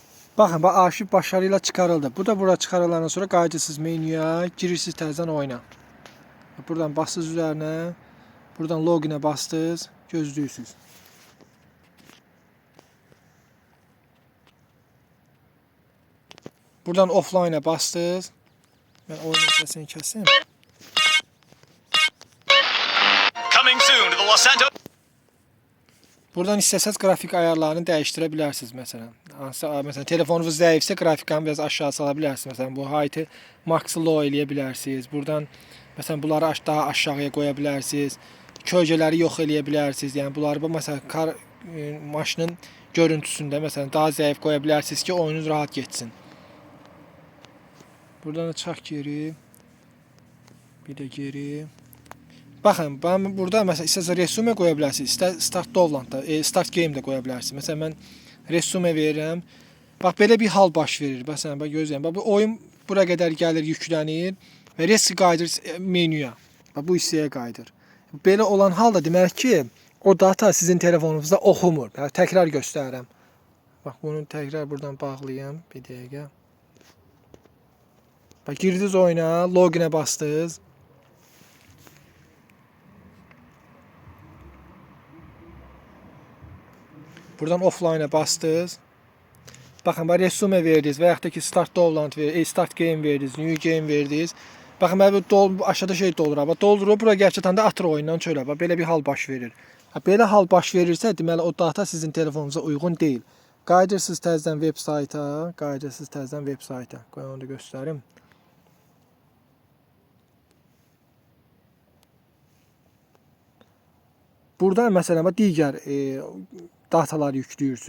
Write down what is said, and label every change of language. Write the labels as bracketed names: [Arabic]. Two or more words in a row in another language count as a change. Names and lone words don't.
[Azerbaijani] Baxın, bax arşiv başarıyla çıxarıldı. Bu da bura çıxarılandan sonra qayıdırsınız menyuya, girirsiniz təzədən oyuna. Buradan basdınız üzərinə, buradan loginə bastınız, gözləyirsiniz. Buradan offline-a bastınız. Mən oyun səsini kəsim. [English] Coming soon to the Los Santos. [Azerbaijani] Buradan istəsəz qrafik ayarlarını dəyişdirə bilərsiniz məsələn. Məsələn telefonunuz zəifsə qrafikanı biraz aşağı sala bilərsiniz. Məsələn bu height-ı [English] max low [Azerbaijani] eləyə bilərsiniz. Buradan məsələn bunları daha aşağıya qoya bilərsiniz. Kölgələri yox eləyə bilərsiniz. Yəni bunları məsələn maşının görüntüsündə məsələn daha zəif qoya bilərsiniz ki, oyununuz rahat getsin. Buradan da çıxaq geri. Bir də geri. Baxın, ben burada məsələn istəsəz resume qoya bilərsiniz, istər [English] start Dovlandda, start game [Azerbaijani] də qoya bilərsiniz. Məsələn mən resume verirəm. Bax belə bir hal baş verir. Məsələn bax gözləyin. Bax bu oyun bura qədər gəlir, yüklənir və reski qayıdır menyuya. Bax bu hissəyə qayıdır. Belə olan halda demək ki, o data sizin telefonunuzda oxumur. Yəni təkrar göstərirəm. Bax bunu təkrar buradan bağlayım bir dəqiqə. Bax girdiniz oyuna, loginə bastınız. Buradan offline-a bastınız. Baxın, resume verdiniz və yaxud da ki [English] start Dovland start game [Azerbaijani] verdiniz, [English] new game [Azerbaijani] verdiniz. Baxın, bu aşağıda şey doldurur. Doldurur, bura gəlib çatanda atır oyundan çölə. Belə bir hal baş verir. Belə hal baş verirsə, deməli o data sizin telefonunuza uyğun deyil. Qayıdırsınız təzədən veb sayta. Qoy onu da göstərim. Buradan məsələn digər dataları yüklüyorsunuz.